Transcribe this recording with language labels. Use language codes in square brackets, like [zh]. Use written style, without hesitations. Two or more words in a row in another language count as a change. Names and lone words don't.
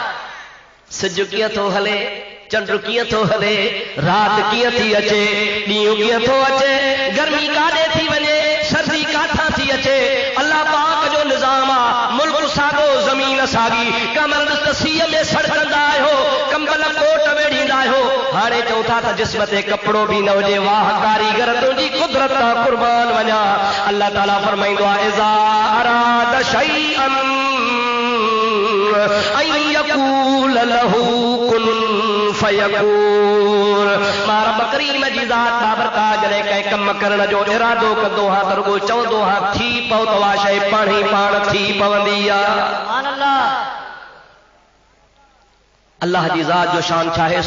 [sd] सिज कीअं थो हले, चंड कीअं थो हले, रात कीअं थी अचे, ॾींहुं कीअं थो अचे, गर्मी काॾे थी वञे, सर्दी काथां थी अचे, अल्लाह पाक जो निज़ाम आहे। मुल्क साॻो, ज़मीन साॻी, कमर तसीअ में सड़कंदा आहियो, कंबल कोट वेड़ींदा आहियो, हाणे चऊं था त जिस्म ते कपिड़ो बि न हुजे। वाह कारीगर, तुंहिंजी कुदरत कुर्बान वञा। [ar] الله تعالى [sd] फरमाईंदो आहे [ar] إذا أراد شيئا أن يقول له كن فيكون. [sd] मां रब करीम जी ज़ात बाबरकात जॾहिं कंहिं कम करण जो इरादो कंदो हा त रुगो चवंदो हा थी पओ त उहा शइ पाण ई पाण थी पवंदी आहे। अल्लाह जी ज़ात जो शान छा आहे?